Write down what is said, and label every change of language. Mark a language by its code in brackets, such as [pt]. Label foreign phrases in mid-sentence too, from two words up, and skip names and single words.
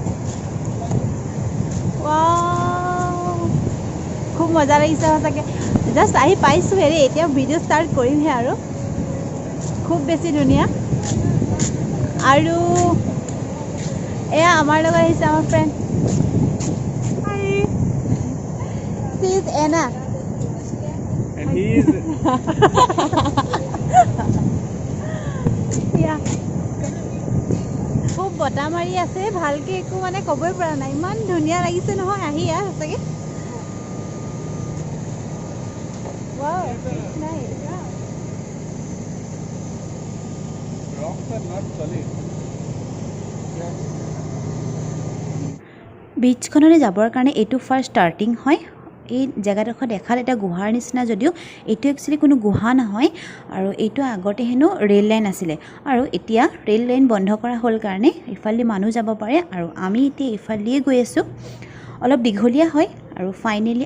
[as] ওয়াও খুব মজা লাগিছে সঁচাকে জাস্ট আহি পাইছো হেৰি এতিয়া [en] video start [as] কৰিমহে আৰু খুব বেছি ধুনীয়া আৰু এয়া আমাৰ লগত আহিছে আমাৰ ফ্ৰেন্ড [en] hi she is Ana and he is [as] খুব বটা মাৰি আছে ভালকে একো মানে কবই পৰা নাই ইমান ধুনীয়া লাগিছে নহয় আহি সঁচাকে [en] wow nice rocks are not solid. [as] বিচখনলৈ যাবৰ কাৰণে এইটো [en] first starting [as] হয় এই জায়গাডোখৰ দেখাত এটা গুহাৰ নিচিনা যদিও এইটো একচুয়ালি কোনো গুহা নহয় আৰু এইটো আগতে হেনো [en] rail line [as] আছিলে আৰু এতিয়া [en] rail line [as] বন্ধ কৰা হ'ল কাৰণে ইফালে মানুহ যাব পাৰে আৰু আমি এতিয়া ইফালে গৈ আছো অলপ দীঘলীয়া হয় আৰু ফাইনালি